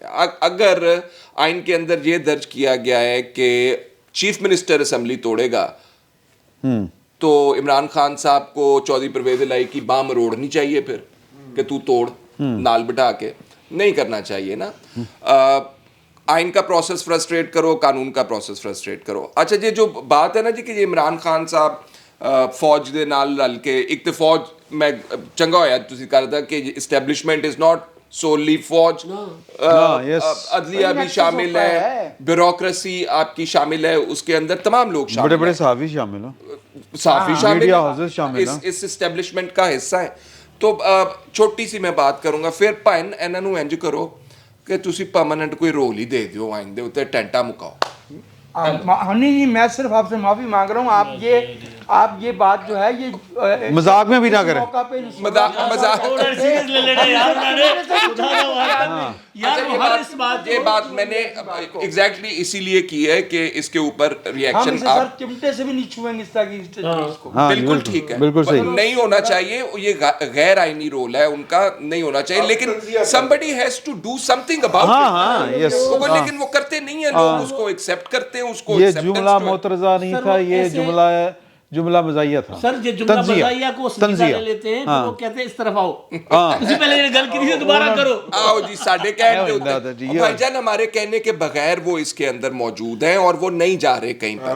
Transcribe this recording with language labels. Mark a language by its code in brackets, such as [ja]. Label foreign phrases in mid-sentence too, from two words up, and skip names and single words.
[ur] اگر آئین کے اندر یہ درج کیا گیا ہے کہ چیف منسٹر اسمبلی توڑے گا تو عمران خان صاحب کو چودھری پرویز الہی کی بام مروڑنی چاہیے پھر کہ تو توڑ, نال بٹھا کے نہیں کرنا چاہیے نا. آئین کا پروسیس فرسٹریٹ کرو, قانون کا پروسیس فرسٹریٹ کرو. اچھا یہ جو بات ہے نا جی کہ یہ عمران خان صاحب [pa] فوج دے نال رل کے, [ur] ایک تو فوج میں [pa] چنگا ہویا تسی کردا [ur] کہ [en] establishment is not solely [ur] فوج, عدلیہ بھی شامل ہے, بیوروکریسی آپ کی شامل ہے, اس کے اندر تمام لوگ شامل ہیں, بڑے بڑے صحافی شامل ہیں, صحافی شامل ہیں, اس اسٹیبلشمنٹ کا حصہ ہے. تو چھوٹی سی میں بات کروں گا, [pa] پھر پائن انہاں نوں انج کرو کہ تسی پرماننٹ کوئی رول ہی دے دیو, آئین دے اوتے ٹینٹا مکاؤ. [ur] ہنی جی میں صرف آپ سے معافی مانگ رہا ہوں, آپ یہ بات جو ہے یہ مذاق میں بھی نہ کریں. یہ بات میں نے ایگزیکٹلی اسی لیے کی ہے کہ اس کے اوپر ریئیکشن آپ چمٹے سے بھی نہیں چھوئیں گے اس طرح کی. بالکل ٹھیک ہے, نہیں ہونا چاہیے, یہ غیر آئینی رول ہے ان کا, نہیں ہونا چاہیے, لیکن [en] somebody has to do something about it. [ur] لیکن وہ کرتے نہیں ہیں, لوگ اس کو ایکسیپٹ کرتے ہیں, اس کو یہ جملہ معترضہ نہیں تھا, یہ جملہ مزاحیہ تھا. سر یہ جملہ مزاحیہ کو سنجیدہ لے لیتے ہیں, پھر وہ کہتے ہیں اس طرف آؤ, اسی پہلے یہ گل کی تھی دوبارہ کرو, آؤ جی ساڈے کہنے ہوتے ہیں بھائی جان, ہمارے کہنے کے بغیر وہ اس کے اندر موجود ہیں اور وہ نہیں جا رہے کہیں پر.